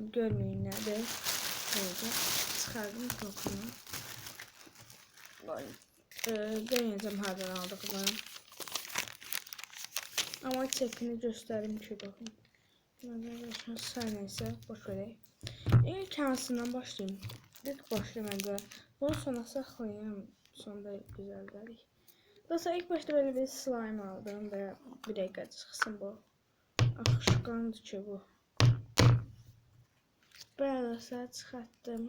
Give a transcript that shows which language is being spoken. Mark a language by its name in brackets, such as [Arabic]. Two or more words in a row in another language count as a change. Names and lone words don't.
[Azerbaijani] Görməyin nədir. Böyle çıxardım kokunu. Deməyəcəm hardan aldıqlarım. Ama çekini göstərim ki baxın. Sayın ise boş verək. İlk hansından başlayayım. [Turkish] İlk başlayayım önce. Bunu sona saklayayım. Sonda güzel dedik. Dostlar ilk başta böyle bir slime aldım ve bir dakika çıksın bu. Akışkandı ki bu. Böyle dostlar çıkarttım.